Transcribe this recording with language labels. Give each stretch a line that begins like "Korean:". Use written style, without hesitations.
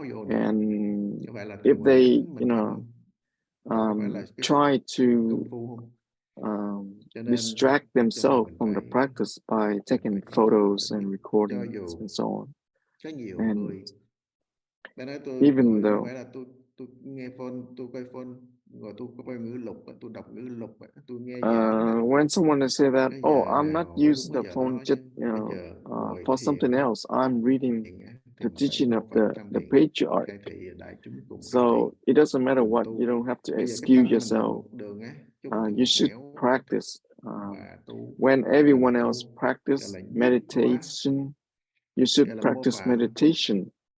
English: And if they, you know, try to distract themselves from the practice by taking photos and recordings and so on. And even though
Vietnamese: tôi nghe phone, tôi coi phone, rồi tôi coi ngữ lục, tôi đọc ngữ lục, tôi nghe
English: when someone say that, oh, I'm not using the phone just, you know, for something else. I'm reading the teaching of the patriarch. So it doesn't matter what. You don't have to excuse yourself. You should practice. When everyone else practice meditation, you should practice meditation.